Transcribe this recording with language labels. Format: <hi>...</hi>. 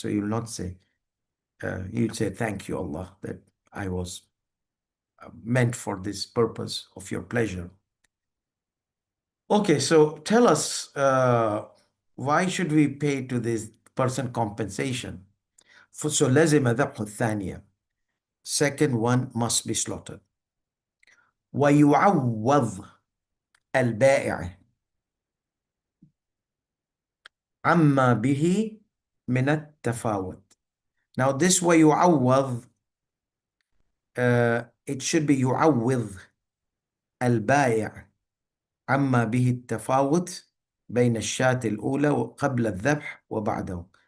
<en>So you will not say, you'll say, thank you, Allah, that I was meant for this purpose of your pleasure. Okay, so tell us, why should we pay to this person compensation?</en> <ar>So لازم ذبح الثانية.</ar> <en>Second one must be slaughtered.</en> <ar>ويعوض البائع عما به من التفاوت.</ar> <en>Now this</en> <ar>ويعوض,</ar> <en>it should be</en> <ar>يعوض البائع عما به التفاوت بين الشاة الأولى قبل الذبح وبعده.</ar>